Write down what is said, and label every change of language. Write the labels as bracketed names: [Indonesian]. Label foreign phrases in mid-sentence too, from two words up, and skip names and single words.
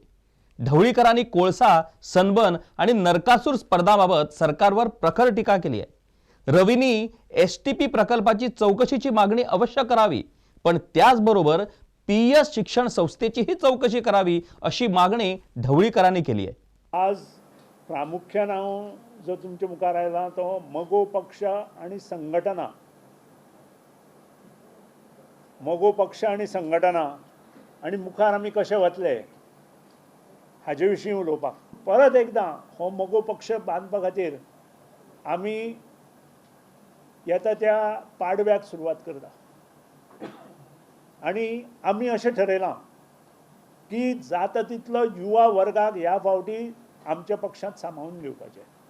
[Marathi] ढवळीकरांनी कोळसा, सनबर्न आणि नरकासूर स्पर्धाबाबत सरकारवर प्रखर टीका केली आहे. रवींनी STP प्रकल्पाची चौकशीची मागणी अवश्य करावी, पण त्याचबरोबर PS शिक्षण संस्थेचीही चौकशी करावी अशी मागणी ढवळीकरांनी केली आहे. [Konkani] आज प्रामुख्यान हांव जो तुमच्या मुखार आयला तो मगो पक्ष आणि संघटना, मगो पक्ष आणि संघटना आणि मुखार आमी कशे वतले हाजे विशीं उलोवपाक. परत एकदां हो मगो पक्ष बांदपा खातीर आमी येता त्या पाडव्याक सुरवात करता आणि आमी अशें ठरयलां की जाता तितलो युवा वर्गाक ह्या फावटी आमच्या पक्षांत सांबाळून घेवपाचें.